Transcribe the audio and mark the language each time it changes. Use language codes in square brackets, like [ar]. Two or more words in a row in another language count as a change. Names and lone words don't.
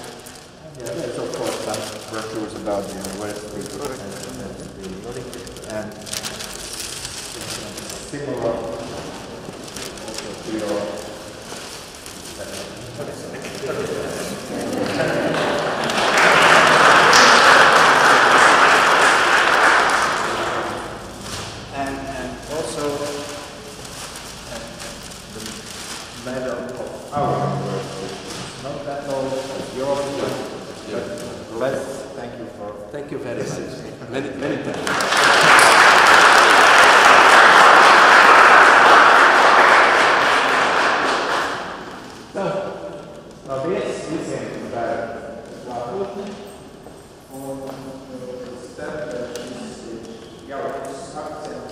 [en] Yeah, there's of course some brochures about the university and similar also to your and also the medal of our university. Not that old as yours, but less. Thank you for. Thank you very much. Many thanks. [lv] Paldies visiem par klātbūtni un starp šis ir jauks akts.